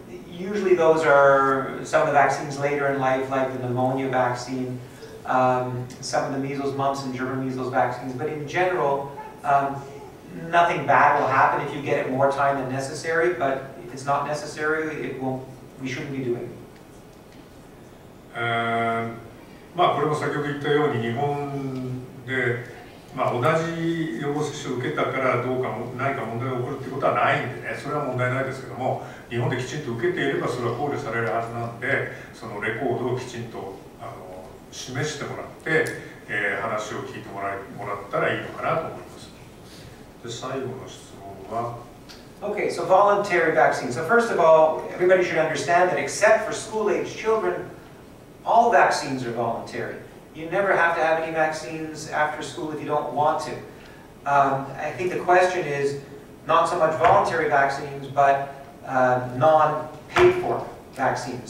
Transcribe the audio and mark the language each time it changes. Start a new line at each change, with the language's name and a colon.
English: Usually those are some of the vaccines later in life, like the pneumonia vaccine, some of the measles, mumps, and German measles vaccines. But in general, nothing bad will happen if you get it more time than necessary. But if it's not necessary, we shouldn't be doing it.
Japanese: これも先ほど言ったように日本で同じ予防接種を受けたからどうか何か問題が起こるってことはないんでね、それは問題ないですけども、日本できちんと受けていればそれは考慮されるはずなんで、そのレコードをきちんと示してもらって、話を聞いてもらったらいいのかなと思います。で、最後の質問は。
English: Okay, so voluntary vaccines. So first of all, everybody should understand that except for school-age children, all vaccines are voluntary. You never have to have any vaccines after school if you don't want to. I think the question is not so much voluntary vaccines, but non-paid-for vaccines.